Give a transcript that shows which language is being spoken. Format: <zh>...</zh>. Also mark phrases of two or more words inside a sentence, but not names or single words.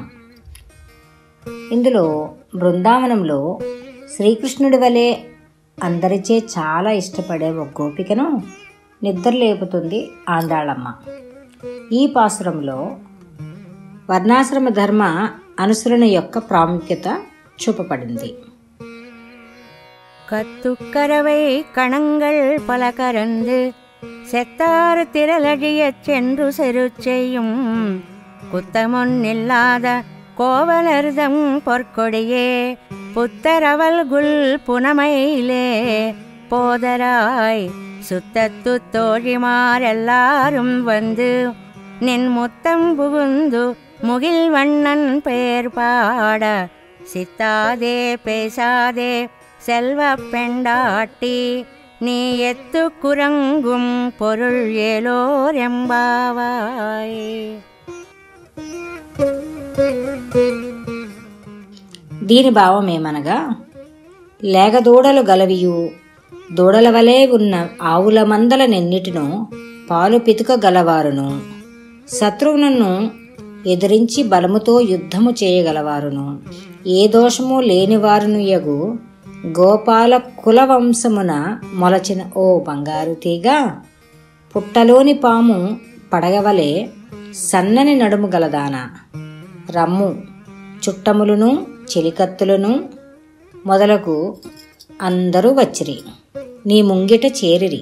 <te>ఇందులో బృందావనంలో శ్రీకృష్ణుడి వలె అందరిచే చాలా ఇష్టపడే ఒక గోపికను నిద్రలేపుతుంది ఆండాళమ్మ. ఈ పాసురంలో వర్ణాశ్రమ ధర్మ అనుసరణ యొక్క ప్రాముఖ్యత చూపబడింది.</te> <ta>கத்துக்கரவை கணங்கள் பல கறந்து செத்தாறு திரளடியச் சென்று செரு செய்யும் குத்தமொன்னில்லாத கோவலர்தம் பொற்கொடியே புத்தரவல்குல் புனமையிலே போதராய் சுத்தத்து தோழிமாரெல்லாரும் வந்து நின் முத்தம் புகுந்து முகில் வண்ணன் பெயர் பாட சித்தாதே பேசாதே செல்வ பெண்டாட்டி நீ எத்து குரங்கும் பொருள் ஏலோர் எம்பாவாய்.</ta> <te>దీని భావం ఏమనగా, లేగదూడలు గలవియు దూడల వలె ఉన్న ఆవుల మందల నెన్నిటిను పాలు పితుక గలవారును, శత్రువులను ఎదిరించి బలముతో యుద్ధము చేయగలవారును, ఏ దోషము లేనివారును యగు గోపాల కులవంశమున మొలచిన ఓ బంగారు తీగ, పుట్టలోని పాము పడగవలే సన్నని నడుము గలదానా, రమ్ము చుట్టములను చెలికత్తులను మొదలగు అందరూ వచ్చిరి, నీ ముంగిట చేరిరి.</te>